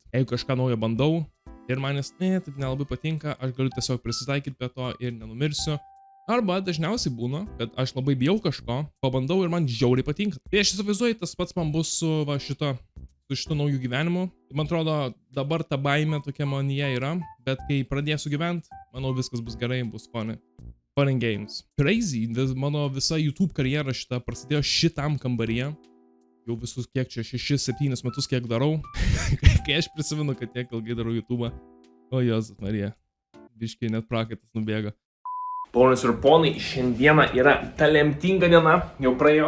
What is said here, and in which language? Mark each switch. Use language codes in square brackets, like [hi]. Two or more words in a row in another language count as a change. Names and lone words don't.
[lt] Jeigu kažką naujo bandau ir manęs taip nelabai patinka, aš galiu tiesiog prisitaikyti prie to ir nenumirsiu. Arba dažniausiai būna, kad aš labai bijau kažko, pabandau ir man žiauriai patinka. Tai aš įsivaizduoju, tas pats man bus su šito naujų gyvenimu. Man atrodo, dabar ta baimė tokia manyje yra, bet kai pradėsiu gyventi, manau viskas bus gerai, bus [en] fun and games. [lt] Crazy, mano visa YouTube karjera šita prasidėjo šitam kambaryje. Jau visus kiek čia 6-7 metus kiek darau. Kai aš prisimenu, kad tiek ilgai darau YouTube'ą. O Jėzus Marija, biškiai net prakaitas nubėga. Ponios ir ponai, šiandieną yra ta lemtinga diena, jau praėjo.